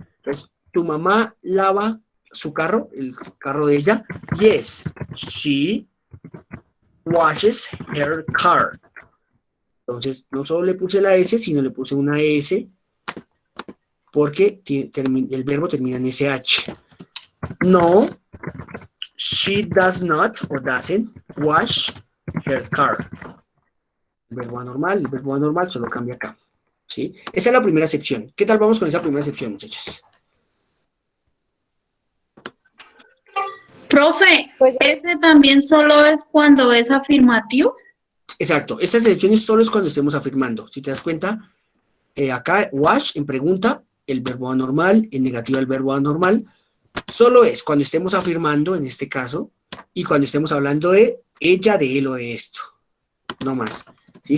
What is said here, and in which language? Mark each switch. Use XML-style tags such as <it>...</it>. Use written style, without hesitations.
<es>Entonces, ¿tu mamá lava su carro, el carro de ella?</es> <en>Yes, she washes her car.</en> <es>Entonces, no solo le puse la S, sino le puse una S porque el verbo termina en SH.</es> <en>No, she does not or doesn't wash her car.</en> <es>El verbo anormal solo cambia acá. ¿Sí? Esa es la primera sección. ¿Qué tal vamos con esa primera sección, muchachos? Profe, Pues, ¿ese también solo es cuando es afirmativo? Exacto. Estas secciones solo es cuando estemos afirmando. Si te das cuenta, acá wash en pregunta, el verbo anormal, en negativa el verbo anormal, solo es cuando estemos afirmando, en este caso, y cuando estemos hablando de ella, de él o de esto. No más. ¿Sí?</es>